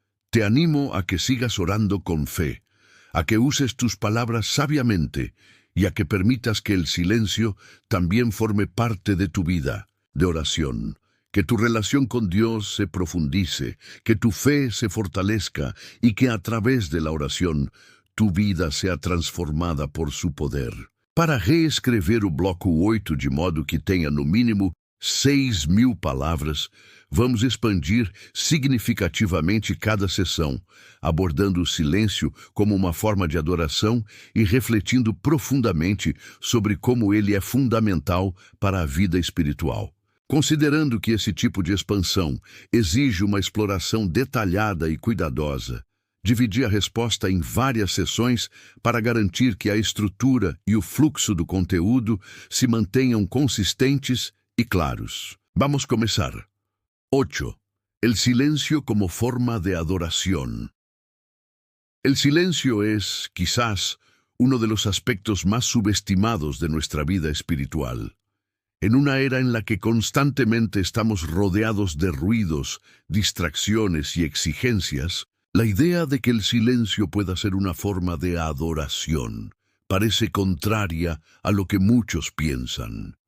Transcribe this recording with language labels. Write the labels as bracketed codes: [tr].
[es] Te animo a que sigas orando con fe, a que uses tus palabras sabiamente y a que permitas que el silencio también forme parte de tu vida de oración. Que tu relación con Dios se profundice, que tu fe se fortalezca y que a través de la oración tu vida sea transformada por su poder. [pt] Para reescrever o bloco 8 de modo que tenha no mínimo 6.000 palavras, vamos expandir significativamente cada sessão, abordando o silêncio como uma forma de adoração e refletindo profundamente sobre como ele é fundamental para a vida espiritual. Considerando que esse tipo de expansão exige uma exploração detalhada e cuidadosa, dividi a resposta em várias sessões para garantir que a estrutura e o fluxo do conteúdo se mantenham consistentes [es] y claros. Vamos a comenzar. 8. El silencio como forma de adoración. El silencio es, quizás, uno de los aspectos más subestimados de nuestra vida espiritual. En una era en la que constantemente estamos rodeados de ruidos, distracciones y exigencias, la idea de que el silencio pueda ser una forma de adoración parece contraria a lo que muchos piensan.